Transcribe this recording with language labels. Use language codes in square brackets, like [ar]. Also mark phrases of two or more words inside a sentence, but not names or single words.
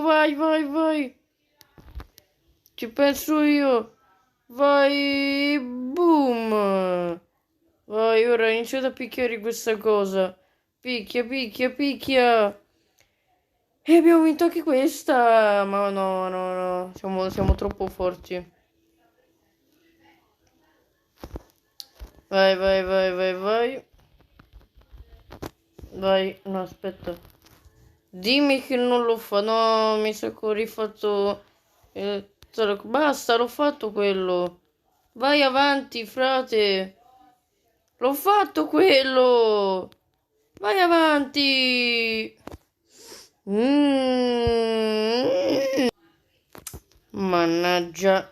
[it] Vai, vai, vai. Ci penso io. Vai. Boom. Vai, ora iniziate a picchiare questa cosa. Picchia, picchia, picchia. E abbiamo vinto anche questa. Ma no, no, no. Siamo troppo forti. Vai, vai, vai, vai, vai. Vai, no, aspetta. Dimmi che non lo fa. No, mi sa che ho rifatto... basta, l'ho fatto quello. Vai avanti, frate. L'ho fatto quello. Vai avanti. Mannaggia.